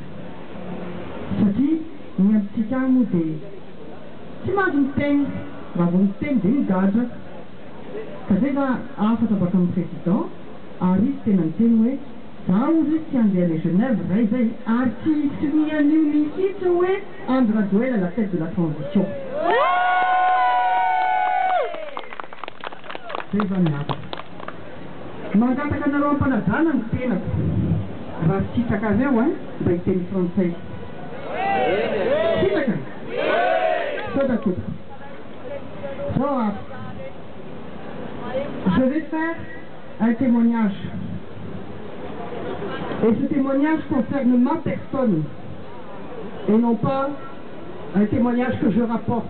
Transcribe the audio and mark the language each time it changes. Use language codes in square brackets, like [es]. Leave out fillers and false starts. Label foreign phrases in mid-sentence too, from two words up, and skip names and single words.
[mg] Satria ny amintsika moa dia tsy mahazo miteny, raha vao miteny dia migadra. Ka zay fa afatra baka amin'ny Président ary izy tena miteny hoe zaho izy tsy handeha le Genève ray zay ary tsy hitsinian'io mihitsy hoe Andry Rajoelina [fr] à la tête de la transition. [mg] Zay zany afatra. Mangataka anareo am-panajana ny tenako. Raha sitraka azy eo mba hiteny frantsay. Sitraka? Sao d'accord. [fr] So, je vais faire un témoignage. Et ce témoignage concerne ma personne et non pas un témoignage que je rapporte.